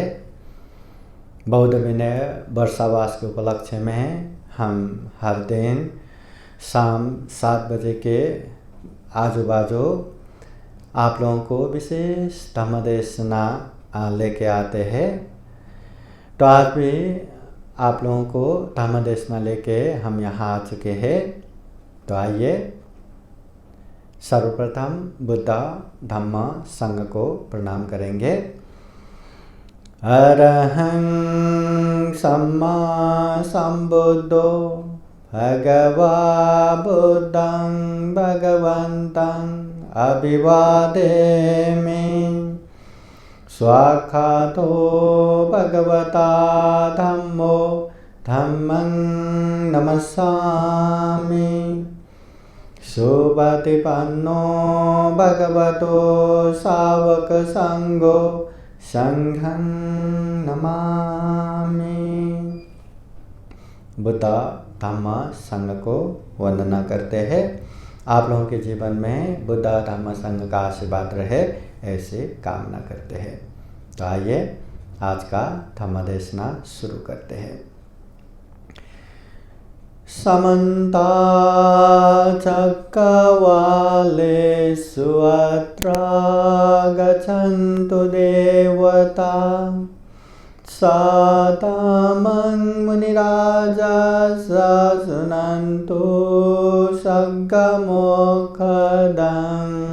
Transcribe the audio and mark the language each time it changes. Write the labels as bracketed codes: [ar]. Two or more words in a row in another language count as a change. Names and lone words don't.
[hi] बौद्ध विनय वर्षावास के उपलक्ष्य में हम हर दिन शाम 7 बजे के आजू बाजू आप लोगों को विशेष धम्मदेशना लेके आते हैं। तो आज भी आप लोगों को धम्मदेशना लेके हम यहाँ आ चुके हैं। तो आइए सर्वप्रथम बुद्ध धम्म संघ को प्रणाम करेंगे। [pi] अरहं सम्मा संबुद्धो भगवा बुद्धं भगवन्तं अभिवादेमि। स्वाक्षातो भगवता धम्मो धम्मं नमस्सामि। सुपतिपन्नो भगवतो सावक संघो संघं नमामि। [hi] बुद्ध धम्म संघ को वंदना करते हैं। आप लोगों के जीवन में बुद्ध धम्म संघ का आशीर्वाद रहे ऐसे कामना करते हैं। तो आइए आज का धम्मदेशना शुरू करते हैं। [sa] समन्ता चक्रवालेषु अत्र गच्छन्तु देवता सातामं मुनिराजः शृण्वन्तु सग्गमोक्षदं।